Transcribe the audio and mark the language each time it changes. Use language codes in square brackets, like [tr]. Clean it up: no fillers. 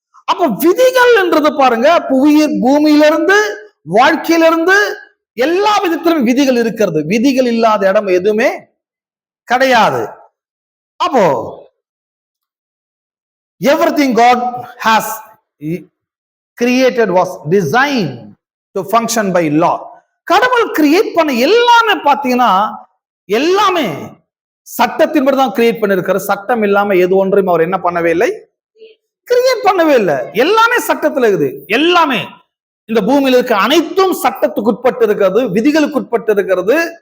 [ta] அப்ப விதிகள் என்றது பாருங்க, பூமியிலிருந்து வாழ்க்கையிலிருந்து எல்லா விதத்திலும் விதிகள் இருக்கிறது. விதிகள் இல்லாத இடம் எதுவுமே கிடையாது. அப்போ [en] everything God has created was designed to function by law. [ta] கடவுள் கிரியேட் பண்ண எல்லாமே பாத்தீங்கன்னா எல்லாமே சட்டத்தின்படி தான் கிரியேட் பண்ணிருக்காரு. சட்டம் இல்லாம எது ஒன்றையும் அவர் என்ன பண்ணவே இல்லை, கிரியேட் பண்ணவே இல்லை. எல்லாமே சட்டத்துல இருக்குது. எல்லாமே இந்த பூமியில இருக்க அனைத்தும் சட்டத்துக்கு உட்பட்டு இருக்கிறது, விதிகளுக்கு உட்பட்டு இருக்கிறது.